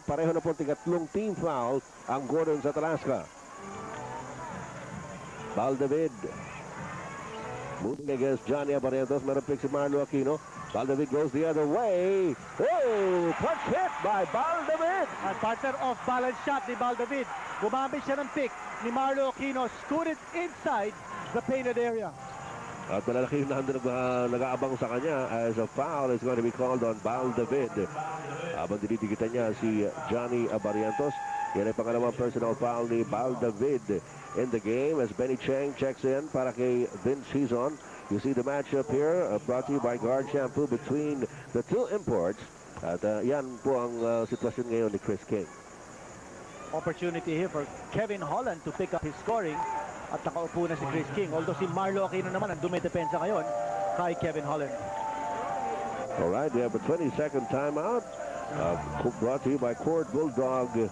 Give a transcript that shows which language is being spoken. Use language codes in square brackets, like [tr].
[tl] Pareho na po tigatlong team foul ang Gordons at Alaska. [en] Bal David moving against Johnny Abarientos. Meron pick si Marlo Aquino. Bal David goes the other way. Oh, punch hit by Bal David. At partner off balance shot ni Bal David. [tl] Gumamit siya ng pick ni Marlo Aquino. [en] Scooted inside the painted area. [tl] At malalaki yung nag-aabang sa kanya [en] as a foul is going to be called on [tl] Bal David. Habang dinidigitan niya si Johnny Abarientos. Yan ay pangalawang personal foul ni Bal David [en] in the game as Benny Cheng checks in [tl] para kay Vince Hizon. [en] You see the matchup here brought to you by Guard Shampoo between the two imports. [tl] At yan po ang sitwasyon ngayon ni Chris King. [en] Opportunity here for Kevin Holland to pick up his scoring. [tl] At nakaupo na si Chris King. Although si Marlo Aquino naman ang dumidepensa ngayon kay Kevin Holland. [en] Alright, we have a 20-second timeout. Brought to you by Court Bulldog.